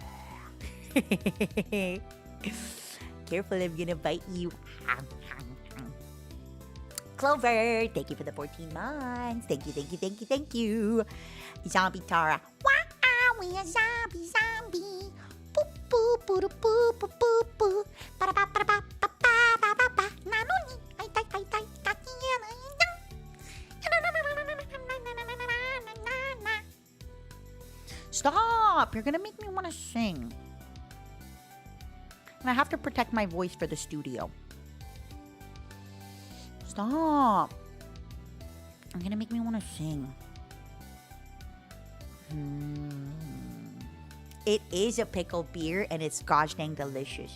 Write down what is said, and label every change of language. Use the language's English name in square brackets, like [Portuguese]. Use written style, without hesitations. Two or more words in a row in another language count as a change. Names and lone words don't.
[English] Careful, I'm gonna bite you. Clover, thank you for the 14 months. Thank you, thank you, thank you, thank you. Zombie Tara. Wow, we a zombie, zombie. Boop, boop, boop, boop, boop, boop, boop. Ba-da-ba, ba-da-ba, ba-ba-ba-ba-ba. Nanoni, ay, tay, tay, tay, kakiyan, ay, dang. Stop! You're gonna make me want to sing. And I have to protect my voice for the studio. Stop. You're gonna make me want to sing. It is a pickle beer and it's gosh dang delicious.